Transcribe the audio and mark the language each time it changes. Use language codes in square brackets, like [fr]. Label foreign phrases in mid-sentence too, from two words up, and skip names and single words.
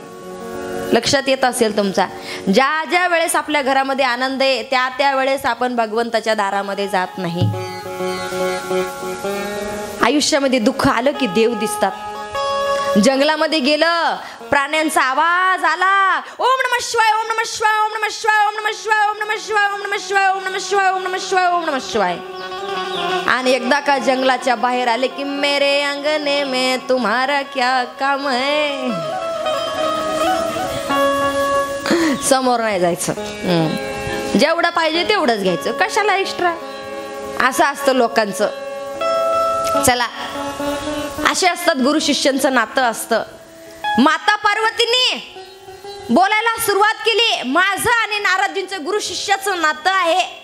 [mr] लक्षात येत असेल तुमचा, ज्या ज्या वेळेस आपल्या घरामध्ये आनंद आहे त्या त्या वेळेस आपण भगवंताच्या दारामध्ये जात नाही. आयुष्यामध्ये दुःख आलं की देव दिसतात. जंगलामध्ये गेलं, प्राण्यांचा आवाज आला, [sa] ओम नमः शिवाय, ओम नमः शिवाय, ओम नमः शिवाय, ओम नमः शिवाय, ओम नमः शिवाय, ओम नमः शिवाय, ओम नमः शिवाय, ओम नमः शिवाय, ओम नमः शिवाय. [mr] आणि एकदा का जंगलाच्या बाहेर आले की [hi] मेरे अंगने में तुम्हारा क्या काम है. [mr] समोर नाही जायचं, जेवढं पाहिजे तेवढंच घ्यायचं, कशाला एक्स्ट्रा. असं असतं लोकांचं. चला, असे असतात गुरु शिष्यांचं नातं असतं. माता पार्वतीने बोलायला सुरुवात केली, माझं आणि नारदजींचं गुरु शिष्याचं नातं आहे.